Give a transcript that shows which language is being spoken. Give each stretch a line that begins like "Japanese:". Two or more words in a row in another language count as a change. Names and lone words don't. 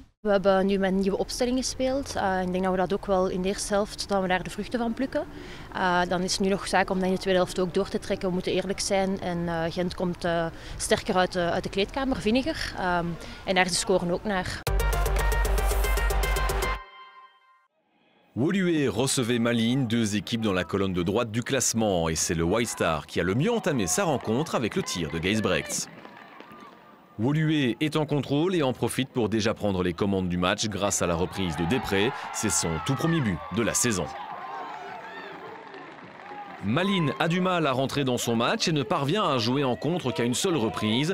Dutch: We hebben nu met een nieuwe opstelling gespeeld. Ik denk dat we dat ook wel in de eerste helft, dat we daar de vruchten van plukken. Dan is het nu nog zaak om dat in de tweede helft ook door te trekken. We moeten eerlijk zijn en Gent komt sterker uit de kleedkamer, vinniger. En daar is de score ook naar.
French: Woluwe recevait Malines, 2 équipes dans la colonne de droite du classement. Et c'est le White Star qui a le mieux entamé sa rencontre avec le tir de Geisbrechts. Woluwe est en contrôle et en profite pour déjà prendre les commandes du match grâce à la reprise de Després. C'est son tout premier but de la saison. Malines a du mal à rentrer dans son match et ne parvient à jouer en contre qu'à une seule reprise.